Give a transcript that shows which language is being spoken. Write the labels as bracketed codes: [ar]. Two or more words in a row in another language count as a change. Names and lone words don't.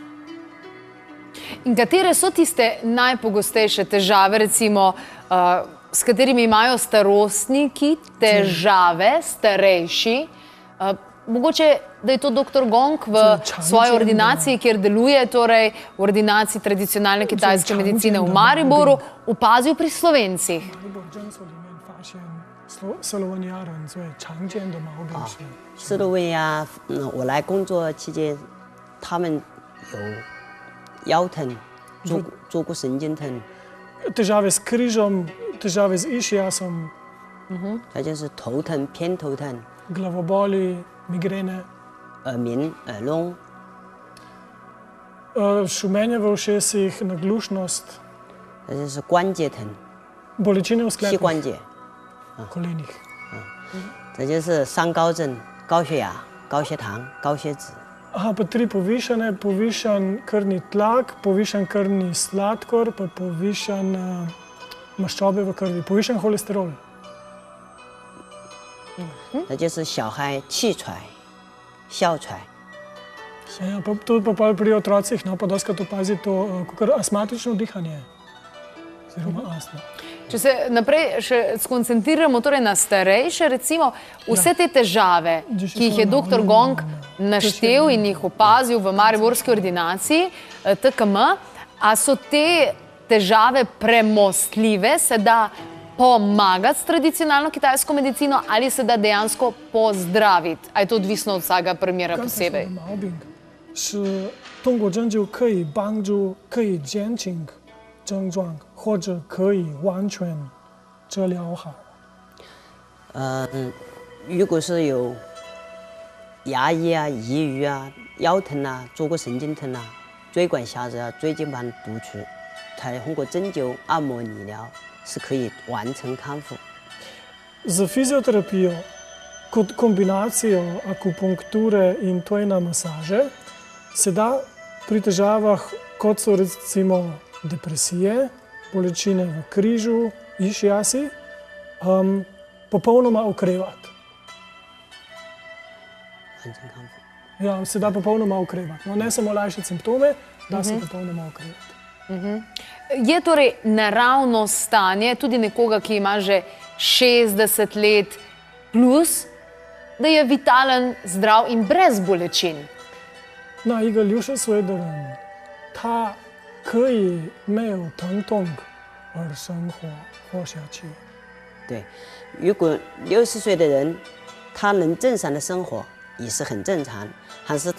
[sl] In katere so tiste najpogostejše težave, recimo, s katerimi imajo starostniki težave, starejši? Mogoče, da je to dr. Gong v svoji ordinaciji, kjer deluje, torej v ordinaciji tradicionalne kitajske medicine v Mariboru, opazil pri Slovencih. [zh] 斯洛文尼亚，我来工作期间，他们有腰疼、坐骨神经疼， [sl] Težave s križom, težave z išiasom, [zh] 它就是头疼、偏头疼、 [sl] glavoboli, migrene, [zh] 耳鸣、耳聋， [sl] šumenje v ušesih, naglušnost, [zh] 它就是关节疼、 [sl] bolečine v [zh] 膝 [sl] sklepih, [zh] 关节， [sl] kolenih. [zh] 这就是三高症：高血压、高血糖、高血脂。 [sl] Aha, pa 3 povišane, povišan krvni tlak, povišan krvni sladkor, pa povišan maščobe v krvi, povišan holesterol. [zh] 那就是小孩气喘、哮喘。 [sl] Ja, pa tudi pa pol pri otrocih, no, pa doskrat opazi to kakor astmatično dihanje. Oziroma astma. Če se naprej še skoncentriramo torej na starejše, recimo vse te težave, ki jih je dr. Gong naštel in jih opazil v mariborski ordinaciji TKM, a so te težave premostljive, se da pomagati s tradicionalno kitajsko medicino ali se da dejansko pozdraviti? A je to odvisno od vsakega primera posebej? [zh] 是通过针灸可以帮助，可以减轻症状，或者可以完全治疗好。如果是有牙医啊、抑郁啊、腰疼啊、坐过神经疼啊、椎管狭窄啊、椎间盘突出，它通过针灸、按摩、理疗是可以完成康复。 [sl] Z fizioterapijo kot kombinacijo akupunkture in tojna masaže se da pri težavah, kot so recimo depresije, bolečine v križu, išijasi, popolnoma okrevati. [zh] 完成康复。 [sl] Ja, se da popolnoma okrevati. No, ne samo lajšati simptome, da se popolnoma okrevati. Je torej naravno stanje tudi nekoga, ki ima že 60 let plus, da je vitalen, zdrav in brez bolečin? [zh] 那一个60岁的人，他可以没有疼痛而生活下去。对，如果60岁的人，他能正常的生活也是很正常，但是